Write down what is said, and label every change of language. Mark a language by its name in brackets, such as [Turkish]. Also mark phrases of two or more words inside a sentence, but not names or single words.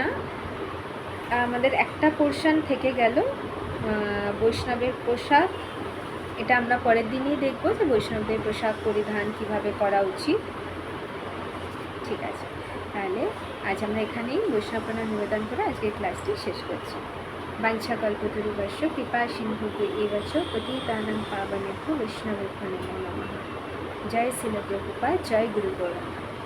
[Bangla] আমাদের একটা পোর্শন থেকে গেল, বৈষ্ণবের পোশাক। এটা আমরা পরের দিনই দেখব যে বৈষ্ণবদের পোশাক পরিধান কিভাবে করা উচিত। ঠিক আছে, তাহলে আজ আমরা এখানেই বৈষ্ণব প্রণাম নিবেদন করে আজকের ক্লাসটি শেষ করছি। [Sanskrit] বাঞ্ছাকল্পতরুভ্যশ্চ কৃপা সিন্ধুভ্যেব চ পতিতানাং পাবনেভ্যো বৈষ্ণবেভ্যো নমো নমঃ। [Bangla] জয় শ্রীল প্রভুপাদ, জয় গুরু গৌরাঙ্গ।